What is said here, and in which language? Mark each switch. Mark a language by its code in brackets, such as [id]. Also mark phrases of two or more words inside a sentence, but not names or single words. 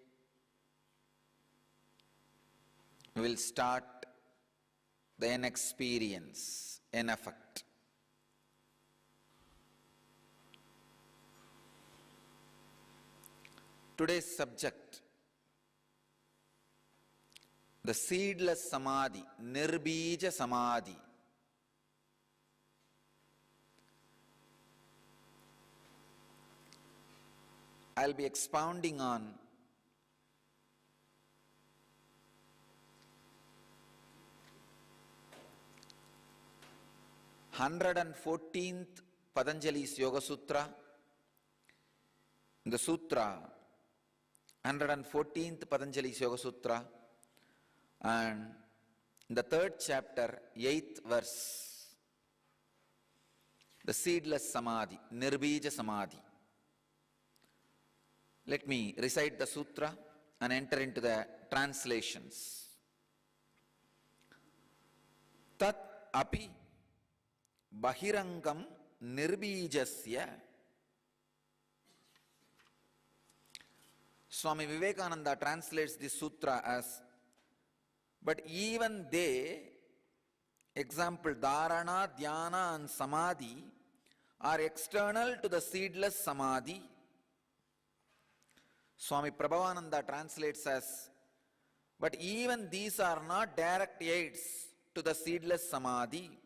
[en] We will start the N experience, N effect. Today's subject, the seedless samadhi, [sa] nirbija samadhi. [en] I'll be expounding on 114th Patanjali's Yoga Sutra. The Sutra, 114th Patanjali's Yoga Sutra, and the 3rd chapter, 8th verse, the seedless samadhi, [sa] nirbija samadhi. [en] Let me recite the sutra and enter into the translations. [sa] Tat api bahirangam nirbijasya. [en] Swami Vivekananda translates this sutra as, but even they, example dharana, dhyana and samadhi, are external to the seedless samadhi. Swami Prabhavananda translates as, but even these are not direct aids to the seedless samadhi.